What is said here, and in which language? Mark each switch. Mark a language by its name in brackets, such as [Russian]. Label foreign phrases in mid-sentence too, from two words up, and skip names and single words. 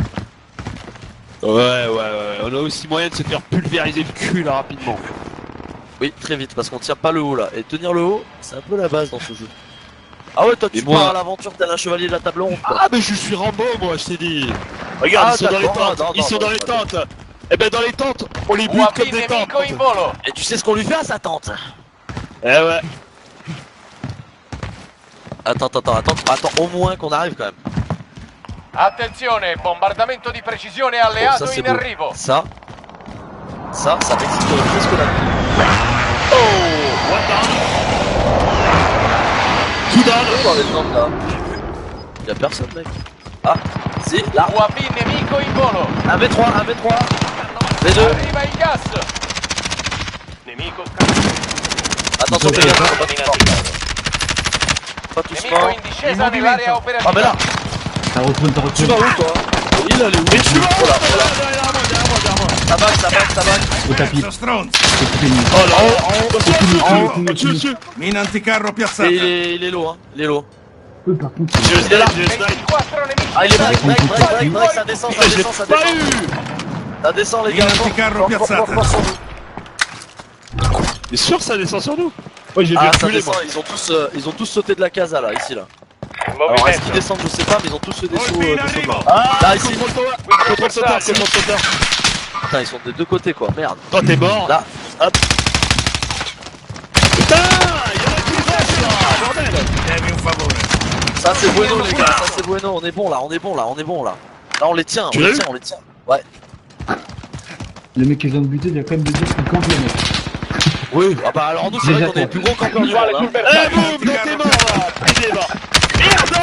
[French] Ouais, on a aussi moyen de se faire pulvériser le cul là rapidement. Oui, très vite, parce qu'on tient pas le haut là. Et tenir le haut, c'est un peu la base dans ce jeu. Ah ouais, toi tu Et moi- pars à l'aventure tel un chevalier de la table ronde. quoi. Ah mais je suis Rambo moi, je t'ai dit. Regarde, Ah, ils sont dans les d'accord, tentes, non, ils non, sont non, dans les non. tentes. Eh ben dans les tentes, on les bute comme UAV des tentes. [Italian] nemico in volo. [French] Et tu sais ce qu'on lui fait à sa tante? Eh ouais. Attends, au moins qu'on arrive quand même. [Italian] Attenzione, bombardamento di precisione [French] Oh, [Italian] alleato [French] ça c'est [Italian] in [French] beau. [Italian] arrivo. [French] Ça m'excite presque là. Oh, [English] what the? [French] Tout down. Dans les tentes là. Y'a personne mec. Ah, si, là. [Italian] UAV nemico in volo. [French] 1v3, V2. [Italian] Arriva il gas. Nemico [French] Attention, fais gaffe, faut pas tout fort. Pas tout [Italian] Nemico [French] fort. [Italian] in discesa nell'area [French] Ah mais là, [Italian] operativa. [French] T'as retourné, tu vas où toi? Il elle est où? Mais tu vas où? Voilà, Derrière moi. tabac. au tapis. [Italian] Pezzo stronzo. [French] C'est fini. Oh là, dessus. [Italian] Mina anticarro [French] Et [Italian] piazzata. [French] il est low, hein. Il est low. Par contre, Je snipe, je snipe. [Italian] 24 nemici. [French] Ah, il est [Italian] in [French] break, [Italian] arrivo. [French] ça descend, Putain, je l'ai ça pas descend. eu. Ça descend les gars. [Italian] Mina anticarro piazzata. [French] Fort sur nous. T'es sûr que ça descend sur nous? Ouais, j'ai vu Ah, ça reculer descend, moi. ils ont tous sauté de la casa là, ici là. Alors est-ce qu'ils descendent, je sais pas, mais ils ont tous des sauts blancs. Ah, Là, ici. contrôle sauteur, c'est contrôle sauteur. Putain, ils sont des deux côtés quoi, merde. Toi t'es mort. Là, hop. Putain, il y en a qui restent là, bordel. [Italian] Devi un favore. [French] Ça c'est bueno les gars, ça c'est bueno, on est bon là, on est bon là, on est bon là. Là on les tient, Tu on l'as les eu tient, on les tient. Ouais. Le mec qui vient de buter, il a quand même de dire qu'il campe le mec. Oui, ah bah alors nous c'est vrai qu'on est les plus gros campeurs du monde hein. Eh boum, donc t'es mort là. Il est mort. Merde.